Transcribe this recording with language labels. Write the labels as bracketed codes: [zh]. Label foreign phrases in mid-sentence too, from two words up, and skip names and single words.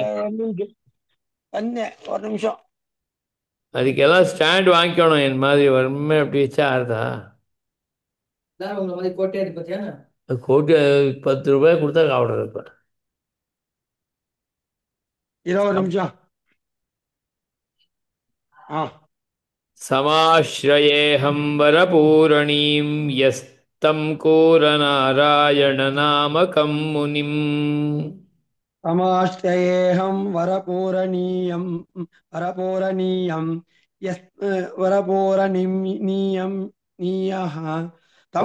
[ta] ஒரு நிமிஷம். அதுக்கெல்லாம் ஸ்டாண்ட் வாங்கிக்கணும். என் மாதிரி வருமே அப்படி வச்சா ஆறுதா? கோட்டை இருக்கு பத்தியா? கோட்டி 10 ரூபாய் கொடுத்தா காவடுறது. இப்ப 20 நிமிஷம். [sa] समाश्रयेऽहं वरपूरणीं यस्तं कोरनारायणनामकं मुनिम्. समाश्रयेऽहं वरपूरणीयं वरपूरणीयं नीयः तं